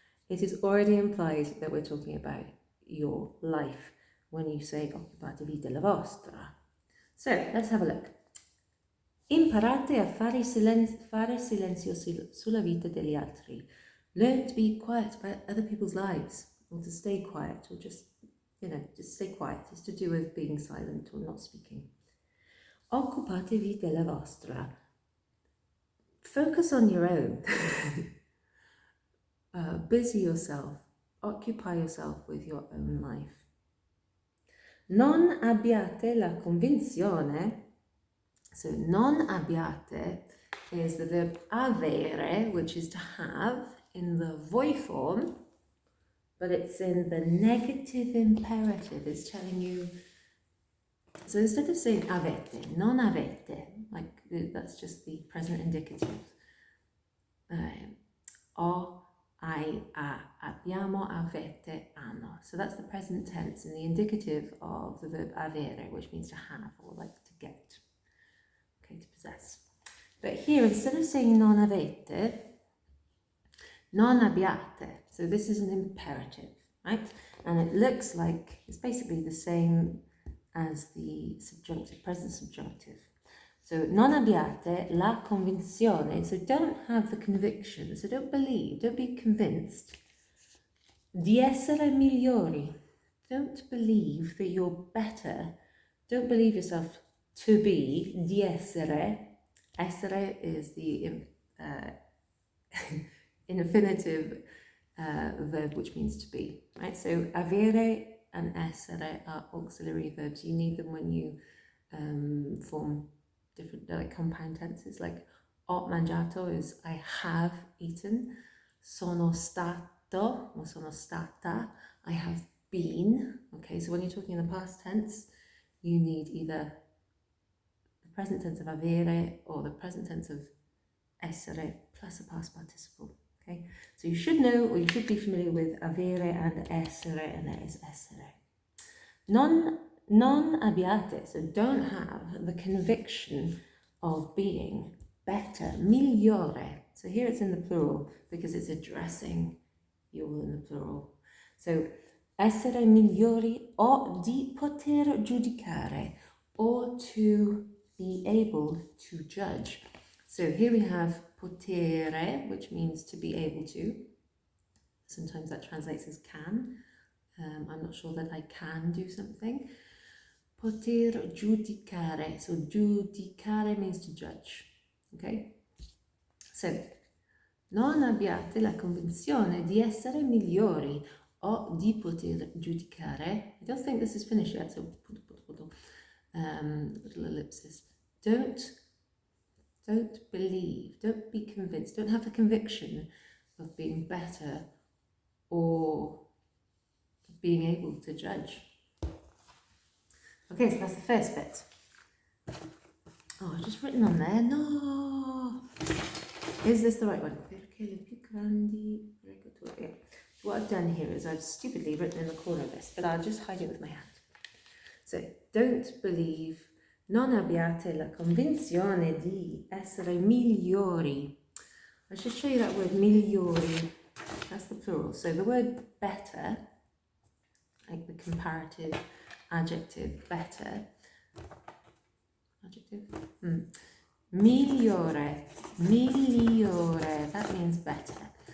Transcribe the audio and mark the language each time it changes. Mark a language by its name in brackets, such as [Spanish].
[English] It is already implied that we're talking about your life. when you say [Italian] occupatevi della vostra. [English] So let's have a look. [Italian] Imparate a fare silenzio sulla vita degli altri. [English] Learn to be quiet about other people's lives, or to stay quiet, or just stay quiet. It's to do with being silent or not speaking. [Italian] Occupatevi della vostra. [English] Focus on your own. Busy yourself. Occupy yourself with your own life. [Italian] Non abbiate la convinzione. [English] So [Italian] non abbiate [English] is the verb avere, which is to have in the voi form, but it's in the negative imperative. It's telling you, so instead of saying [Italian] avete, non avete, [English] like that's just the present indicative. [Italian] Ho, hai, ha, abbiamo, avete, hanno. [English] So that's the present tense and the indicative of the verb avere, which means to have or like to get. Okay, to possess. But here, instead of saying [Italian] non avete, non abbiate. [English] So this is an imperative, right? And it looks like it's basically the same as the subjunctive, present subjunctive. [Italian] So non abbiate la convinzione. [English] So don't have the conviction. So don't believe, don't be convinced. [Italian] Di essere migliori. [English] Don't believe that you're better. Don't believe yourself to be, [Italian] di essere. [English] Essere is the infinitive verb which means to be, right? So avere and essere are auxiliary verbs. You need them when you form different like compound tenses. Like [Italian] ho mangiato [English] is I have eaten. [Italian] Sono stato [English] or [Italian] sono stata, [English] I have been. Okay, so when you're talking in the past tense, you need either the present tense of avere or the present tense of essere plus a past participle. Okay, so you should know or you should be familiar with avere and essere, and that is essere. [Italian] Non abbiate, [English] so don't have the conviction of being better, migliore. So here it's in the plural because it's addressing you all in the plural. So [Italian] essere migliori o di poter giudicare, [English] or to be able to judge. So here we have potere, which means to be able to. Sometimes that translates as can. I'm not sure that I can do something. [Italian] Poter giudicare. [English] So giudicare means to judge. Okay? [Italian] So, non abbiate la convinzione di essere migliori o di poter giudicare. [English] I don't think this is finished yet, so little ellipsis. Don't believe, don't be convinced, don't have the conviction of being better or being able to judge. Okay, so that's the first bit. Oh, I've just written on there. No! Is this the right one? [Italian] Perché le più grandi pregature. [English] Yeah. So what I've done here is I've stupidly written in the corner of this, but I'll just hide it with my hand. So, don't believe, [Italian] non abbiate la convinzione di essere migliori. [English] I should show you that word migliori. That's the plural. So the word better, like the comparative adjective better. Adjective? Migliore. Migliore. That means better.